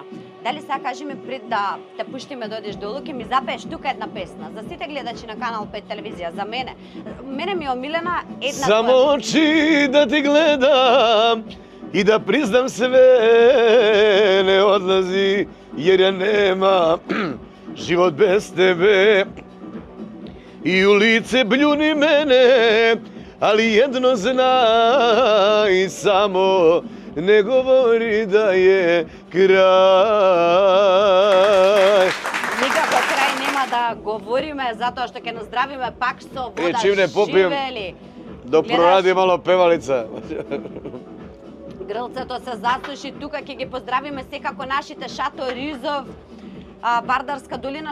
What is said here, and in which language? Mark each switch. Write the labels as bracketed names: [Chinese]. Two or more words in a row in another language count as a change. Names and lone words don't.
[Macedonian] Дали сега кажи ми пред да те пуштиме да одиш долу, ќе ми запееш тука една песна. За сите гледачи на Канал 5 телевизија, за мене ми е омилена една [Serbian] Само очи да ти гледам и да признам све не одлази, jer ja nema život bez tebe. I u lice bljuni mene, ali jedno znaj, samo ne govori da je kraj. [Macedonian] Никако крај нема да говориме, затоа што ќе наздравиме пак со вода [Serbian] чим не попием, [Macedonian] живели. Да проради мало певалица. Грлцето се засуши, тука ќе ги поздравиме секако нашите Шато Ризов, Вардарска долина.